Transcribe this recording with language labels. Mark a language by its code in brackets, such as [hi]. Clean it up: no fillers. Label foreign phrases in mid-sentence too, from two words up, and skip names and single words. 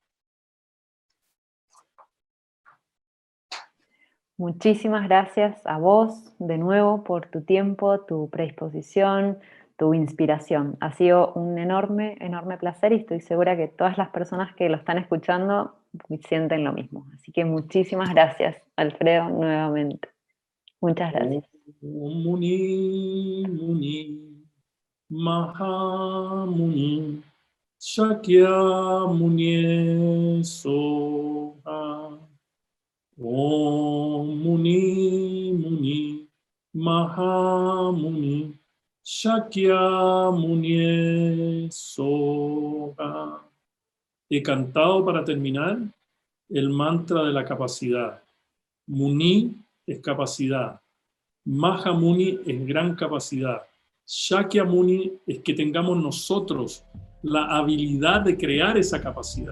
[es] Muchísimas gracias a vos de nuevo por tu tiempo, tu predisposición, tu inspiración. Ha sido un enorme, enorme placer y estoy segura que todas las personas que lo están escuchando sienten lo mismo. Así que muchísimas gracias, Alfredo, nuevamente. Muchas gracias. [sa] ॐ मुनि मुनि महामुनि शाक्यमुनि स्वाहा. ॐ मुनि मुनि महामुनि शाक्यमुनि स्वाहा. [es] He cantado para terminar el mantra de la capacidad. Muni es capacidad. Mahamuni es gran capacidad. Shakyamuni es que tengamos nosotros la habilidad de crear esa capacidad.